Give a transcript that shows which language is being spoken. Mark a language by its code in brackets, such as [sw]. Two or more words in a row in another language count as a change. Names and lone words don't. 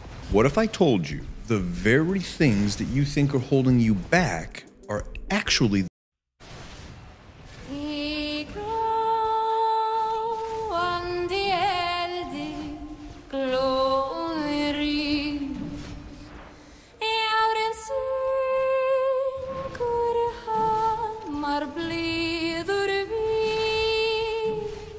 [en] What if I told you the very things that you think are holding you back are actually [is] Í glóandi eldi glóðir rís. Járinn syngur hamar blíður vís.